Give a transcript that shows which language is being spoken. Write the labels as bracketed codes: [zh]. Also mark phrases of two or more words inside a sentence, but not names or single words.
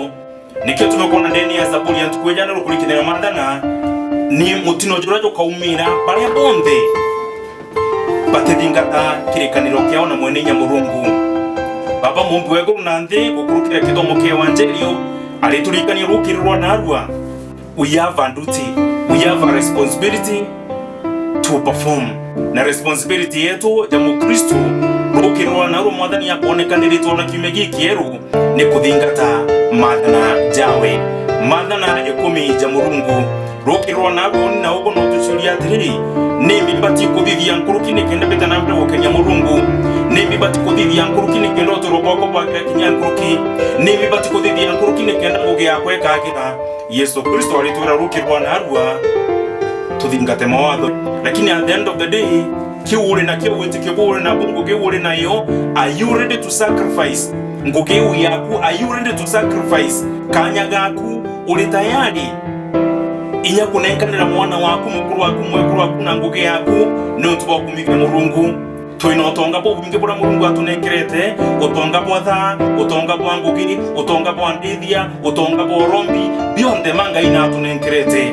[mer] Nikyo tumekona ndeni ya Zaburi ya ntukujana rukurikithia mathana ni mutino jurajo kaumira baria bonthe batethingata kirikaniro kiao na mwenenya Murungu. Baba mumbi weguru na nthi gukurukira kithomo kia evangelio ariturikania rukirirwa narua. [en] We have a duty, we have a responsibility to perform. [mer] Na responsibility yetu ya Mukristo rukirwa narua Mwathani yakuonekaniritwo na kiume gikieru ni kuthingata mathana jawe mathana 10 ja Murungu. Rukirwa narua na ugo no tucuria atiriri ni mibati kuthithia nkuruki nikenda betana mbere gukenya Murungu. Ni mibati kuthithia nkuruki nikenda uturoboko bwakira kinya nkuruki. Ni mibati kuthithia nkuruki nikenda gugia kweka akira. Yesu Kristo alitwira rukirwa narua tuthingate mawatho. Lakini [en] at the end of the day [mer] kiure na kiwete kibure na bungu kiure na yo, [en] are you ready to sacrifice [mer] ngugi yaku? [en] Are you ready to sacrifice [mer] kanya gaku? Uri tayari inya kunenkanira mwana waku mukuru waku mwekuru waku na ngugi yaku ni utuba kumika Murungu? Twina utonga bwo bunge bura Murungu atunenkerete, utonga bwa tha, utonga bwa ngugi, utonga bwa ndithia, utonga bwa rombi bionde manga ina atunenkerete.